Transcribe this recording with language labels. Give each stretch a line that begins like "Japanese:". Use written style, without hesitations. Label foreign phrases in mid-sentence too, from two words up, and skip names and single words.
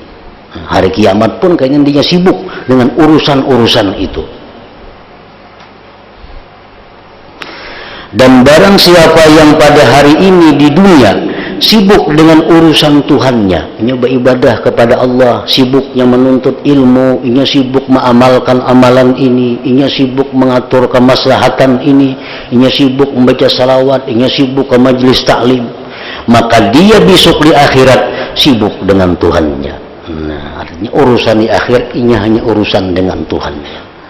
Indonesian: Hari kiamat pun kayaknya dia sibuk dengan urusan-urusan itu. Dan barang siapa yang pada hari ini di dunia sibuk dengan urusan Tuhannya, nyoba ibadah kepada Allah, sibuknya menuntut ilmu, inya sibuk mengamalkan amalan ini, inya sibuk mengatur kemaslahatan ini, inya sibuk membaca salawat, inya sibuk ke majelis taklim, maka dia besok di akhirat sibuk dengan Tuhannya. Nah, artinya urusan di akhirat inya hanya urusan dengan Tuhannya.